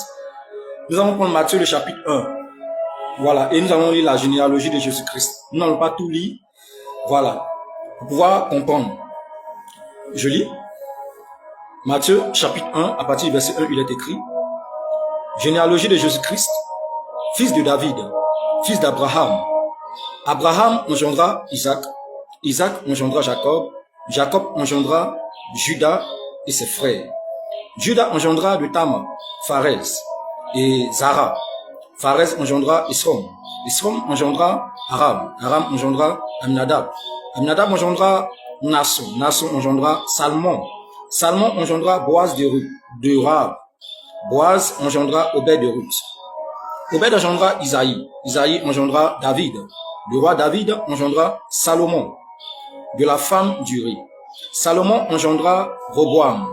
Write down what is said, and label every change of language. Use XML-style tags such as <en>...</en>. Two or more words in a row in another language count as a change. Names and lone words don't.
<fr>Nous allons prendre Matthieu le chapitre 1. Voilà, et nous allons lire la généalogie de Jésus-Christ. Nous n'allons pas tout lire. Voilà, pour pouvoir comprendre. Je lis. Matthieu chapitre 1, à partir du verset 1, il est écrit. Généalogie de Jésus-Christ, fils de David, fils d'Abraham. Abraham engendra Isaac. Isaac engendra Jacob. Jacob engendra Judas et ses frères. Judas engendra de Tamar, Pharez et Zara. Pharez engendra Esrom. Esrom engendra Aram. Aram engendra Aminadab. Aminadab engendra Nasson. Nasson engendra Salmon. Salmon engendra Boaz de Rahab. Boaz engendra Obed de Ruth. Obed engendra Isaïe. Isaïe engendra David. Le roi David engendra Salomon, de la femme d'Uri. Salomon engendra Roboam.</fr>